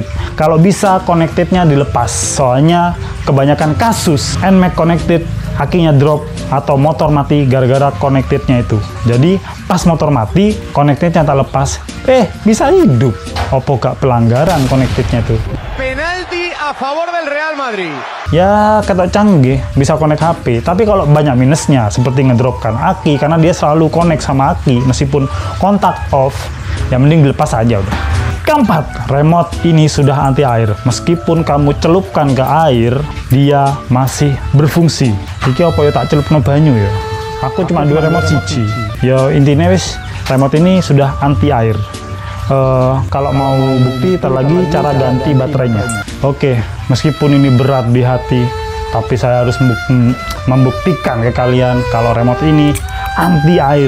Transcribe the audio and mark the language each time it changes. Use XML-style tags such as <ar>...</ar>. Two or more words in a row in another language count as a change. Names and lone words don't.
<id>Kalau bisa connectednya dilepas, soalnya kebanyakan kasus NMAX connected akinya drop atau motor mati gara-gara connectednya itu. Jadi pas motor mati, connectednya tak lepas, bisa hidup.</id> <jv>Opo gak</jv> <id>pelanggaran connectednya itu?</id> <es>Penalti a favor del Real Madrid.</es> <id>Ya kata canggih bisa connect HP, tapi kalau banyak minusnya seperti ngedropkan aki karena dia selalu connect sama aki meskipun kontak off, ya mending dilepas aja udah. Keempat, remote ini sudah anti air. Meskipun kamu celupkan ke air, dia masih berfungsi.</id> <jv>Iki apa ya tak celupno banyu ya? Aku cuma 2 remote siji.</jv> <id>Ya intinya wis remote ini sudah anti air. Kalau mau bukti, ntar lagi cara ganti baterainya. Oke, meskipun ini berat di hati, tapi saya harus membuktikan ke kalian kalau remote ini anti air.</id>